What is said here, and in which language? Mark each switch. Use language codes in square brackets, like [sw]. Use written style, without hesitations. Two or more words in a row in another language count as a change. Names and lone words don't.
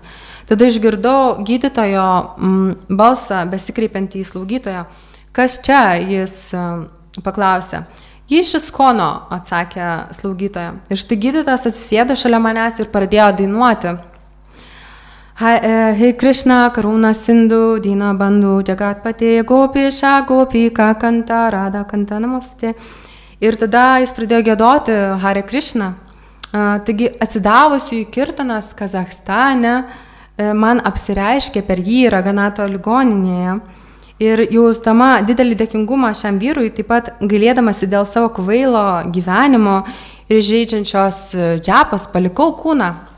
[lt] Tada išgirdau gydytojo balsą, besikreipiantį į slaugytoją. Kas čia? Jis paklausė. Ji iš Iskono, atsakė slaugytoja. Ir štai gydytojas atsisėdo šalia manęs ir pradėjo dainuoti. [sa] Hei Krishna, Karuna Sindhu, Dina Bandhu, Jagatpate, Gopisha, Gopika, Kanta, Radha, Kanta, Namaste. [lt] Ir tada jis pradėjo giedoti Hare Krishna. Taigi atsidavusi į kirtanas Kazakstane, man apsireiškė per jį Raganato ligoninėje. Ir jausdama didelį dėkingumą šiam vyrui, taip pat gailėdamasi dėl savo kvailo gyvenimo ir žaidžiančios džepos, palikau kūną.